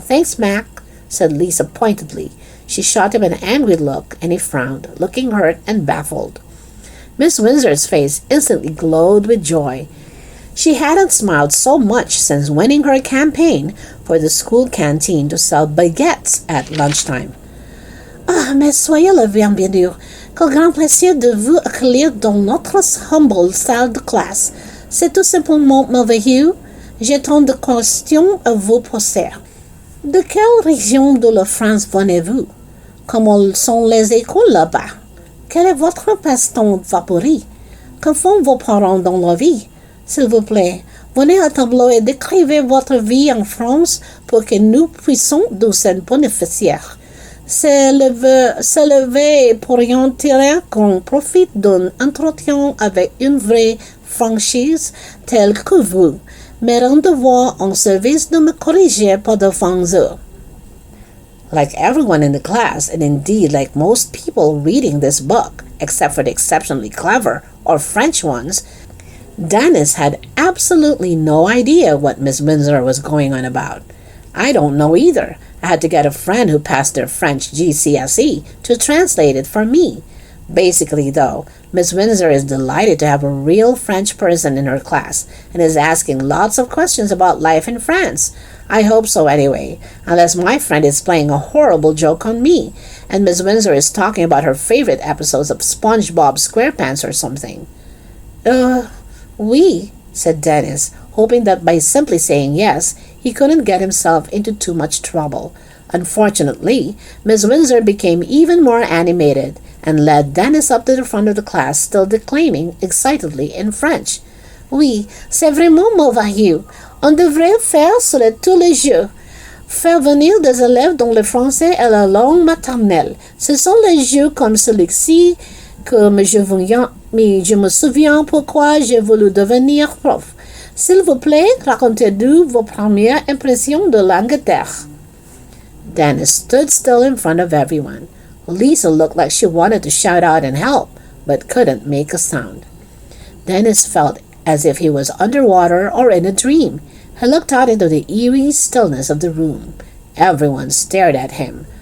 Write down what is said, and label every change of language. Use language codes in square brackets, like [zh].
[en] Thanks, Mac," said Lisa pointedly. She shot him an angry look, and he frowned, looking hurt and baffled. Miss Windsor's face instantly glowed with joy. She hadn't smiled so much since winning her campaign for the school canteen to sell baguettes at lunchtime. [fr] "Ah, mais soyez le bienvenu. Quel grand plaisir de vous accueillir dans notre humble salle de classe. C'est tout simplement merveilleux. J'ai tant de questions à vous poser. De quelle région de la France venez-vous? Comment sont les écoles là-bas? Quel est votre passe-temps favori? Que font vos parents dans la vie? S'il vous plaît, venez à tableau et décrivez votre vie en France pour que nous puissions nous en bénéficier. S'élever pourrions tirer qu'on profite d'un entretien avec une vraie franchise telle que vous. Mes devoirs en service de me corriger par de français. [en] Like everyone in the class, and indeed like most people reading this book, except for the exceptionally clever or French ones, Dennis had absolutely no idea what Miss Windsor was going on about. I don't know either. I had to get a friend who passed their French GCSE to translate it for me. Basically, though, Miss Windsor is delighted to have a real French person in her class and is asking lots of questions about life in France. I hope so anyway, unless my friend is playing a horrible joke on me and Miss Windsor is talking about her favorite episodes of SpongeBob SquarePants or something. [fr] Oui, [en] said Dennis, hoping that by simply saying yes, he couldn't get himself into too much trouble. Unfortunately, Miss Windsor became even more animated and led Dennis up to the front of the class, still declaiming excitedly in French. [fr] Oui, c'est vraiment merveilleux. On devrait faire cela tous les jours. Faire venir des élèves dont le français est la langue maternelle. Ce sont les jours comme celui-ci que je me souviens pourquoi j'ai voulu devenir prof. S'il vous plaît, racontez-nous vos premières impressions de l'Angleterre. [en] Dennis stood still in front of everyone. Lisa looked like she wanted to shout out and help, but couldn't make a sound. Dennis felt as if he was underwater or in a dream. He looked out into the eerie stillness of the room. Everyone stared at him.